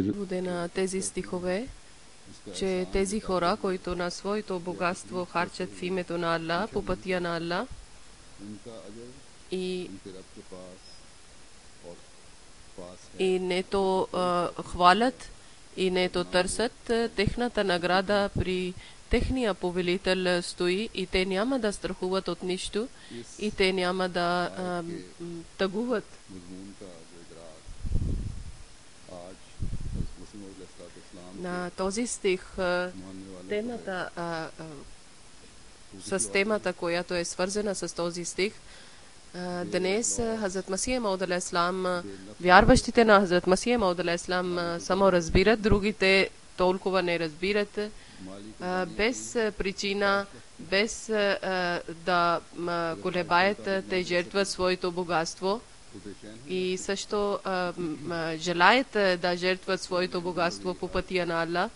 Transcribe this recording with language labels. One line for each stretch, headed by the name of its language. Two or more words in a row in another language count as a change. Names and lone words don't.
Bulgarian: на тези стихове, че тези хора, които на своето богатство харчат в името на Аллах, по пътя на Аллах и не то хвалят и не то търсят, техната награда при техния повелител стои и те няма да страхуват от нищо и те няма да тъгуват. На този стих темата с темата, която е свързана с този стих, днес Хазрат Масих Мауд
Arabic: عليه السلام,
Bulgarian: вярващите на Хазрат Масих Мауд
Arabic: عليه السلام
Bulgarian: само разбират, другите толкова не разбират, без причина, без да колебаят, те жертват своето богатство и също желаят да жертват своето богатство по пътя на Аллах.